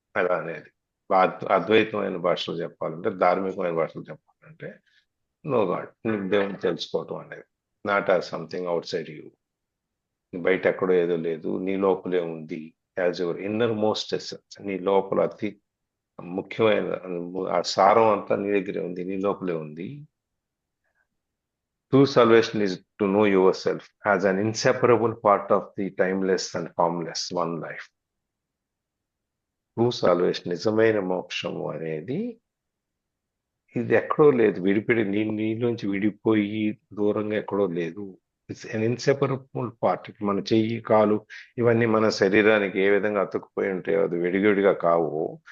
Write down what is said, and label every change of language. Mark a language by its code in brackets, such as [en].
[te] అలా అనేది అద్వైతమైన భాషలో చెప్పాలంటే, ధార్మికమైన భాషలో చెప్పాలంటే [en] no God, [te] దేవుని తెలుసుకోవటం అనేది. [en] not as something outside you, [te] బయట ఎక్కడో ఏదో లేదు, నీ లోపలే ఉంది. [en] as your innermost essence, [te] నీ లోపల అతి ముఖ్యమైన ఆ సారం అంతా నీ దగ్గరే ఉంది, నీ లోపలే ఉంది. [en] True salvation is to know yourself as an inseparable part of the timeless and formless one life. [te] True salvation, నిజమైన మోక్షము అనేది ఇది ఎక్కడో లేదు, నీలోంచి విడిపోయి దూరంగా ఎక్కడో లేదు. [en] It's an inseparable part. [te] మన చెయ్యి, కాలు ఇవన్నీ మన శరీరానికి ఏ విధంగా అతుక్కుపోయి ఉంటాయో, అది విడివిడిగా కావు.